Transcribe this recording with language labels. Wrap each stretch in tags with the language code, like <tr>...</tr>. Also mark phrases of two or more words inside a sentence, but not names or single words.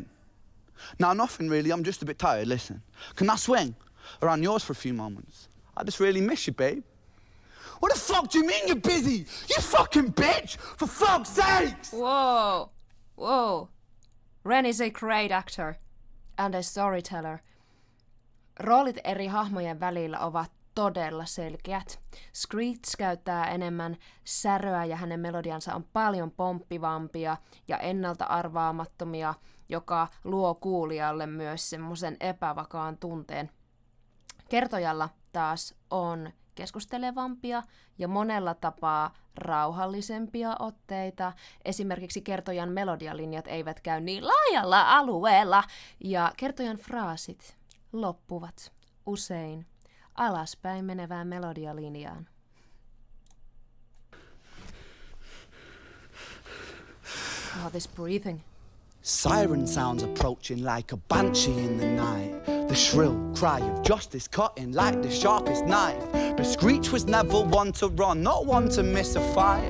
<en>No, nothing really. I'm just a bit tired. Listen, can I swing around yours for a few moments? I just really miss you, babe. What the fuck do you mean you're busy? You fucking bitch! For fuck's sakes! Whoa, whoa. REN is a great actor and a storyteller.</en> <fi>Roolit eri hahmojen välillä ovat todella selkeät. Screech käyttää enemmän säröä ja hänen melodiansa on paljon pomppivampia ja ennalta arvaamattomia, joka luo kuulijalle myös semmoisen epävakaan tunteen. Kertojalla taas on keskustelevampia ja monella tapaa rauhallisempia otteita. Esimerkiksi kertojan melodialinjat eivät käy niin laajalla alueella ja kertojan fraasit loppuvat usein alaspäin menevään melodialinjaan.</fi> <en>Oh, this breathing. Siren sounds approaching like a banshee in the night. The shrill cry of justice cutting like the sharpest knife. But Screech was never one to run, not one to miss a fight.</en>